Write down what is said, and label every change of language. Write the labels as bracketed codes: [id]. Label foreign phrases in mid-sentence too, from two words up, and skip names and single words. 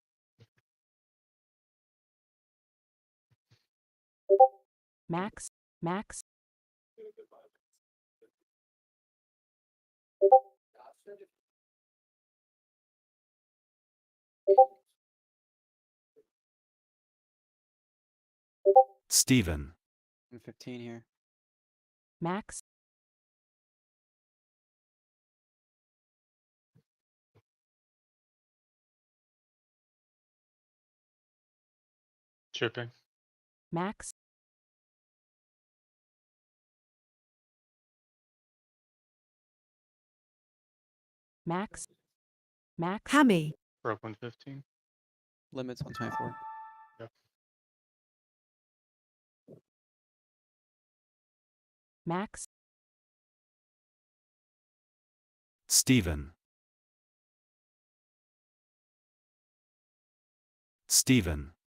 [en] Max. Max. Steven. 15 here. Max. Chipping. Max. Max. Max. Hammy. Broke 115. Limits 124. Yep. Max. Steven. Steven.